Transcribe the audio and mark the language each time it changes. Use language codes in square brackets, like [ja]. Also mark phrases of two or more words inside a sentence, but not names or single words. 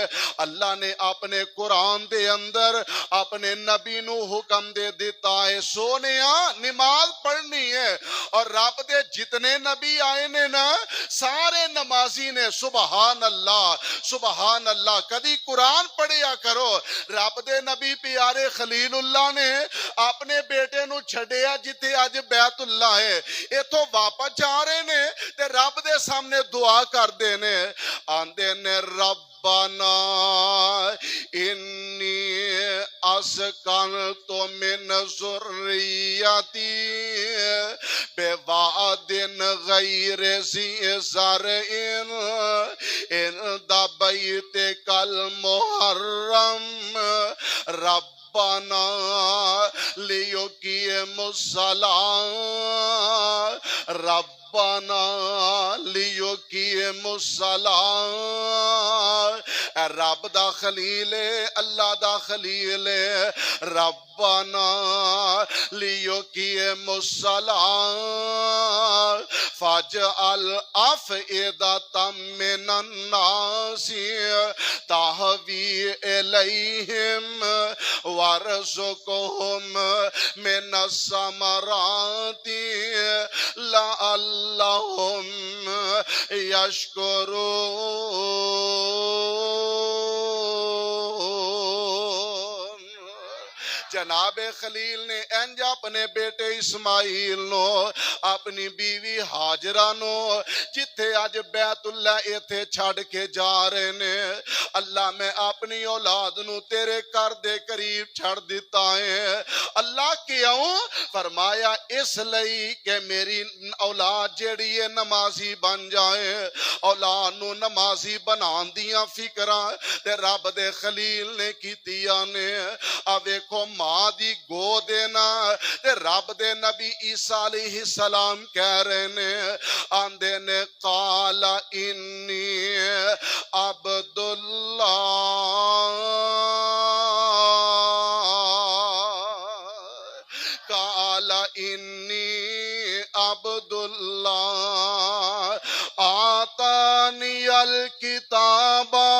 [pa] اللہ نے اپنے قرآن دے اندر اپنے نبی نو حکم دے دیتا ہے، سونیا نماز پڑھنی ہے۔ اور رب دے جتنے نبی آئے نے نا، سارے نمازی نے۔ [ar] سبحان اللہ سبحان اللہ۔ [pa] کدی قرآن پڑھیا کرو۔ رب دے نبی پیارے خلیل اللہ نے اپنے بیٹے نو چھڑیا جتے آج بیت اللہ ہے، ایتھوں واپس جا رہے نے تے رب دے سامنے دعا کر دینے، آندے نے ربنا [ar] انی اسکنت من ذریتی بواد غیر ذی زرع عند بیتک المحرم ربنا لیقیموا الصلاۃ ربنا لیقیموا الصلاۃ۔ [pa] اے رب دا خلیل ہے، اللہ دا خلیل ہے، [ar] ربنا لیقیموا الصلاۃ فاجعل افئدۃ من الناس تہوی الیہم وارزقہم من الثمرات لعلہم یشکرون۔ [pa] جناب خلیل نے انج اپنے بیٹے اسماعیل نو، اپنی بیوی ہاجرہ نو، جتھے آج بیت اللہ ایتھے چھڑ کے جا رہے نے، اللہ میں اپنی اولاد نو تیرے کر دے قریب چھڑ دیتا ہے۔ اللہ کیوں؟ فرمایا اس لئی کہ میری اولاد جیڑی ہے نمازی بن جائے۔ اولاد نو نمازی بنان دیاں فکراں تے رب دے خلیل نے کیتیاں نے۔ ویکھو ماں دی گو دینا تے رب دے نبی عیسیٰ [ar] علیہ السلام [pa] کہہ رہے نے، آندے نے [ar] قال انی عبد اللہ قال انی عبد اللہ آتانی الکتاب